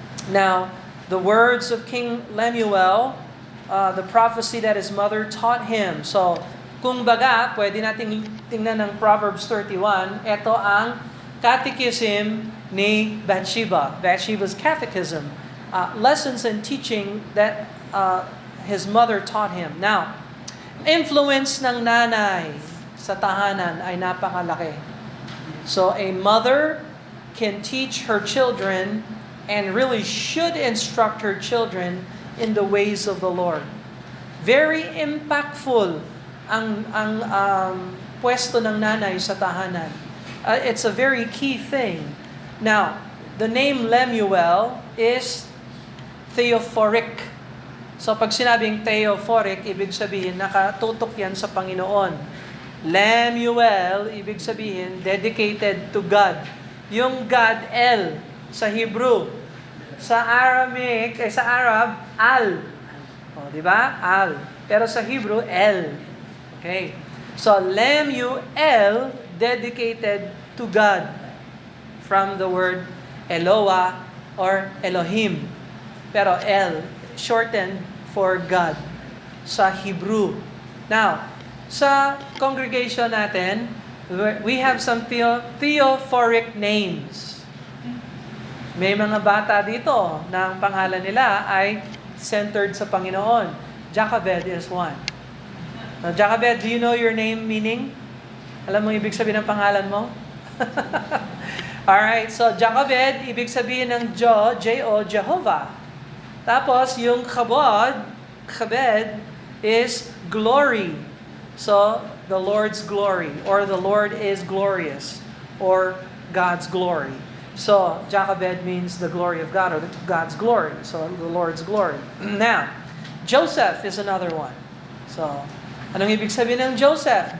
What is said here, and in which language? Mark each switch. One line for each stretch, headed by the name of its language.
English: Now, the words of King Lemuel, the prophecy that his mother taught him.
Filipino: So, kung baga, pwede nating tingnan ng Proverbs 31, ito ang catechism ni Bathsheba,
English: Bathsheba's catechism. Lessons and teaching that his mother taught him.
Filipino: Now, influence ng nanay sa tahanan ay napakalaki.
English: So, a mother can teach her children and really should instruct her children in the ways of the Lord. Very impactful
Filipino: ang pwesto ng nanay sa tahanan.
English: It's a very key thing. Now, the name Lemuel is theophoric.
Filipino: So pag sinabing theophoric, ibig sabihin nakatutok yan sa Panginoon.
English: Lemuel,
Filipino: ibig sabihin
English: dedicated to God.
Filipino: Yung God, El, sa Hebrew. Sa Aramaic, sa Arab, Al. O, di ba? Al. Pero sa Hebrew, El. Okay.
English: So, Lemuel, dedicated to God. From the word Eloah or Elohim. Pero El, shortened for God.
Filipino: Sa Hebrew.
English: Now, sa congregation natin, we have some theophoric names.
Filipino: May mga bata dito na ang pangalan nila ay centered sa Panginoon.
English: Jacobed is one. Now, Jacobed, do you know your name meaning?
Filipino: Alam mo ibig sabihin ng pangalan mo? Alright, so Jacobed, ibig sabihin ng J-O, Jehovah. Tapos, yung Chabed
English: is glory. So, the Lord's glory, or the Lord is glorious, or God's glory. So, Jacobed means the glory of God, or God's glory. So, the Lord's glory. Now, Joseph is another one.
Filipino: So, anong ibig sabihin ng Joseph?